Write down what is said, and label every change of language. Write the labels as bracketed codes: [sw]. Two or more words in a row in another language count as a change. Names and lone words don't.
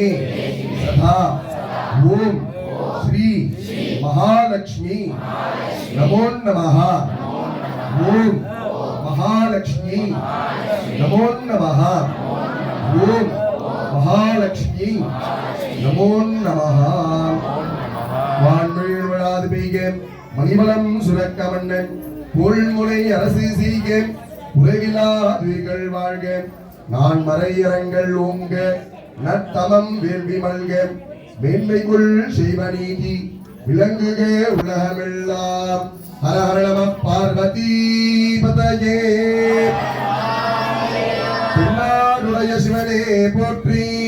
[sa] सदा ओम श्री महालक्ष्मी नमो नमः ओम महालक्ष्मी नमो नमः ओम महालक्ष्मी नमो नमः [ta] வான்மீழ் விழாது பெய்க மணிமலம் சுரக்க மன்னன் பொல்முனை அரசு செய்க உலகிலா துயிர்கள் வாழ்க நான் மறையரங்கள் ஓங்க நத்தமம் வேள்வி மல்க மேன்மைக்குள் செய்வ நீதி விளங்குக உலகமெல்லாம் [sa] हर हर नम पार्वती पतये [ta] தென்னாடுடைய சிவனே போற்றி